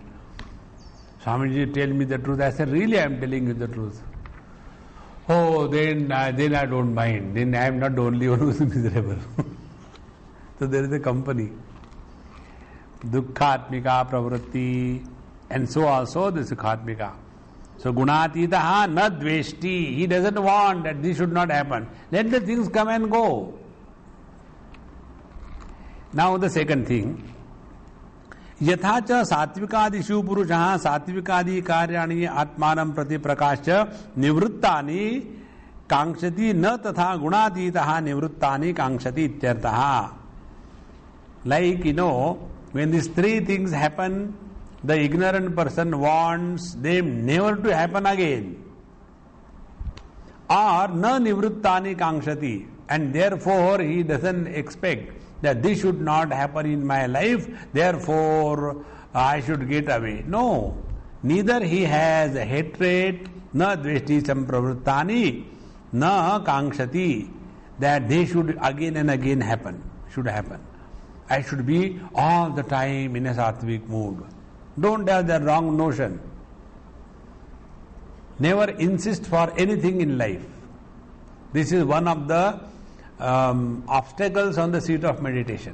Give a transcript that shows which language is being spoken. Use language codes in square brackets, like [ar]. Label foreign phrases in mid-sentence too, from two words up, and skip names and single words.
[en] Swamiji, tell me the truth. I said, really I am telling you the truth. Oh, then I don't mind. Then I am not the only one who is miserable. So there is a company. [sa] दुःखात्मिका प्रवृत्तिः. [en] And so also the sukhatmika. [sa] So गुणातीतः न द्वेष्टि. [en] He doesn't want that this should not happen. Let the things come and go. Now the second thing. [sa] यथा च सात्विकादिषु पुरुषः सात्विकादि कार्याणि आत्मानं प्रति प्रकाश्य निवृत्तानि कांक्षति न तथा गुणातीतः निवृत्तानि कांक्षति इत्यर्थः. [en] Like, when these three things happen, the ignorant person wants them never to happen again. [sa] Or न निवृत्तानि काङ्क्षति, [en] and therefore he doesn't expect that this should not happen in my life, therefore I should get away. No, neither he has a hatred, [sa] न द्वेष्टि सम्प्रवृत्तानि, न काङ्क्षति, [en] that they should again and again should happen. I should be all the time in a sattvic mood. Don't have the wrong notion. Never insist for anything in life. This is one of the obstacles on the seat of meditation.